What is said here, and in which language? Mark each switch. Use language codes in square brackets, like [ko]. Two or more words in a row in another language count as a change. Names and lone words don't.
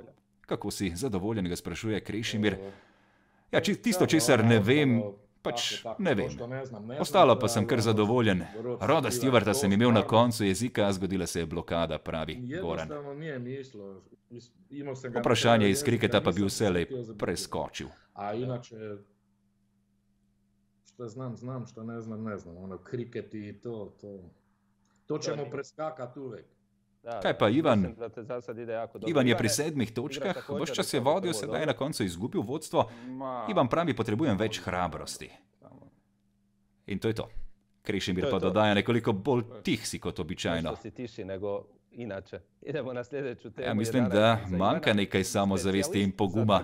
[sl] Kako si zadovoljen, ga sprašuje Krešimir. Ja, tisto, česar ne vem, pač ne vem. Ostalo pa sem kar zadovoljen. Roda Stewarta sem imel na koncu jezika, zgodila se je blokada, pravi Goran. Vprašanje iz kriketa pa bi vselej preskočil. [sr] A inače, što znam, što ne znam. Ono, kriket i to ćemo preskakati uvek. [sl] Kaj pa Ivan? Ivan je pri 7 točkah, ves čas je vodil, sedaj je na koncu izgubil vodstvo. Ivan pravi, potrebujem več hrabrosti. In to je to. Krešimir pa dodaja nekoliko bolj tih si kot običajno. Ja, mislim, da manjka nekaj samozavesti in poguma.